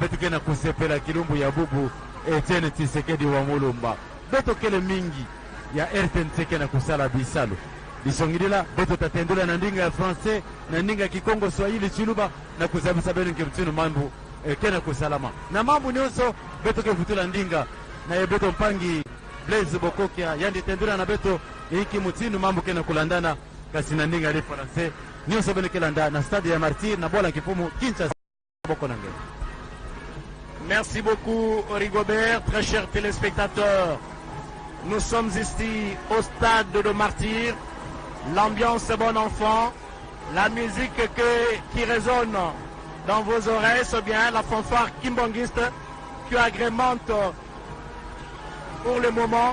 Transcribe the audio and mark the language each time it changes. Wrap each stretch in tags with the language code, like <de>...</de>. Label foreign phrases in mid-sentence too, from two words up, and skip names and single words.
<ktu>beto kena kusepela kilumbu ya bubu Etienne Tshisekedi wa Mulumba beto kele mingi ya RTNC kena kusala bisalo bisongilila beto tatendula na ndinga ya français na ndinga ya Kikongo Swahili Chiluba na kuzabisa beno nkemtino mambo kena kusalama na mambo nyoso beto kefutula ndinga na beto mpangi Blaise Bokokia yandi tendula na beto iki mutinu mambo kena kulandana kasi na ndinga ya français nyoso beno kelanda na stade ya Martyr na bola kifumu Kinshasa boko nange.</ktu> <fr>Merci beaucoup Rigobert, très chers téléspectateurs. Nous sommes ici au stade de Martyr. L'ambiance est bon enfant. La musique qui résonne dans vos oreilles, c'est bien la fanfare kimbangiste qui agrémente pour le moment.</fr>